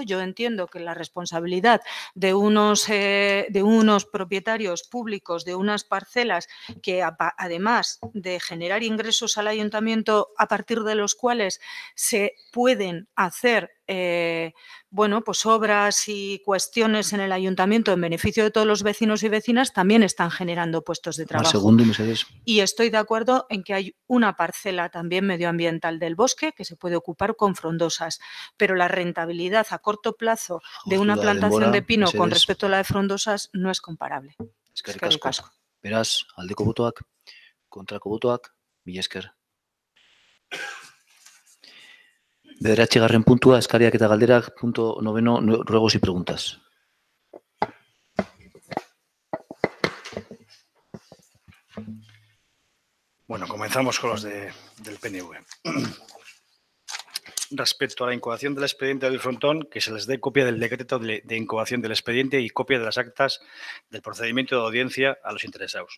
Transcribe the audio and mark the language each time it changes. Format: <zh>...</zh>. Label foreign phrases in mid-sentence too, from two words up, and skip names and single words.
<es>Yo entiendo que la responsabilidad de unos propietarios públicos de unas parcelas que además de generar ingresos al ayuntamiento a partir de los cuales se pueden hacer bueno, pues obras y cuestiones en el ayuntamiento en beneficio de todos los vecinos y vecinas, también están generando puestos de trabajo. Y estoy de acuerdo en que hay una parcela también medioambiental del bosque que se puede ocupar con frondosas, pero la rentabilidad a corto plazo de una plantación de pino con respecto a la de frondosas no es comparable.</es> <eu>Eskerrik asko. Beraz, aldeko botoak, kontrako botoak, mila esker. 9. puntua, eskariak eta galderak,</eu> <es>punto 9, ruegos y preguntas. Bueno, comenzamos con los del PNV. Respecto a la incoación del expediente del frontón, que se les dé copia del decreto de incoación del expediente y copia de las actas del procedimiento de audiencia a los interesados.</es>